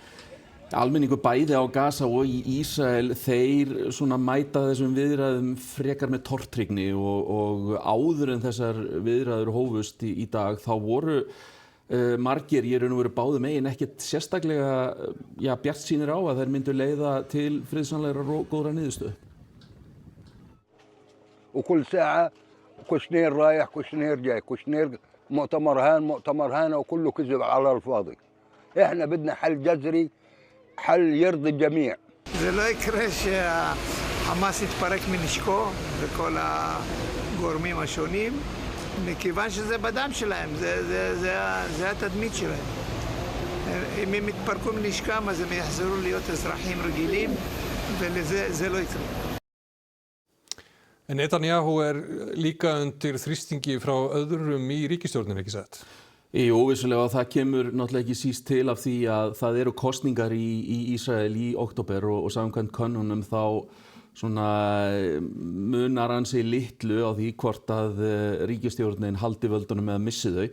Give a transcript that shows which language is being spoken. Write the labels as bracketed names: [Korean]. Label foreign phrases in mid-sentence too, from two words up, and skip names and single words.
[Icelandic] Almenningur bæði á Gaza og í Ísrael, þeir svona mæta þessum viðræðum frekar með tortryggni og áður en þessar viðræður hófust í dag þá voru margir í raun og veru báðum megin ekkert sérstaklega bjartsýnir á að þær myndu leiða til friðsamlegra og góðra niðurstöðu. [Arabic] وكل ساعة كوشنير رايح كوشنير جاي كوشنير مؤتمر هان وكله كذب على الفاضي. احنا بدنا حل جذري حل يرضي الجميع. [Hebrew] זה לא יקרה שהחמאס יתפרק מנשקו וכל הגורמים השונים, מכיוון שזה בדם שלהם, זה התדמית שלהם. אם הם יתפרקו מנשקם אז הם יחזרו להיות אזרחים רגילים ולזה לא יקרה. [Icelandic] En Netanyahu líka undir þrýstingi frá öðrum í ríkisstjórninni, ekki satt? Jú, vissulega, og það kemur náttúrulega ekki síst til af því að það eru kosningar í Ísrael í október og samkvæmt könnunum þá svona munar ansi litlu á því hvort að ríkisstjórnin haldi völdunum eða missi þau.